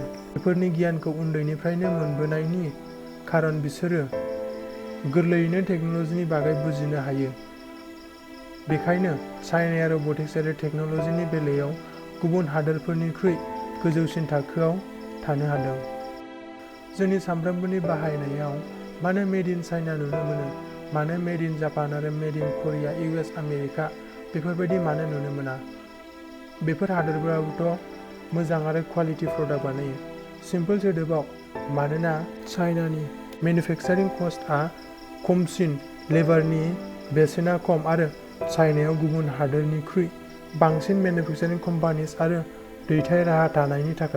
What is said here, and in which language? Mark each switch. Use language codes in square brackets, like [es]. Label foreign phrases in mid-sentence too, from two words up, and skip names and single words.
[brx] बेफोरनि गियानखौ उन्दैनिफ्रायनो मोनबोनायनि खारन बिसोरो गोरलैयैनो टेक्न'लजिनि बागै बुजिनो हायो। बेखायनो चाइनाया रबटिक्स आरो टेक्न'लजिनि बेलायाव गुबुन हादोरफोरनिख्रुइ गोजौसिन थाखोआव थानो हादों। जोंनि सानफ्रोमबोनि बाहायनायाव मानो [en] made in China [brx] नुनो मोनो, मानो [en] made in Japan [brx] आरो [en] made in Korea, [brx] US, आमेरिका बेफोरबायदि मानो नुनो मोना? बेफोर हादोरफोराबोथ' मोजां आरो [en] quality product [brx] बानायो। सिम्पोल सोदोबाव, मानोना चाइनानि [en] manufacturing cost [brx] खमसिन, लेबारनि बेसेना खम आरो चाइनायाव गुबुन हादोरनिख्रुइ बांसिन [en] manufacturing companies [brx] आरो दैथाय राहा थानायनि थाखाय।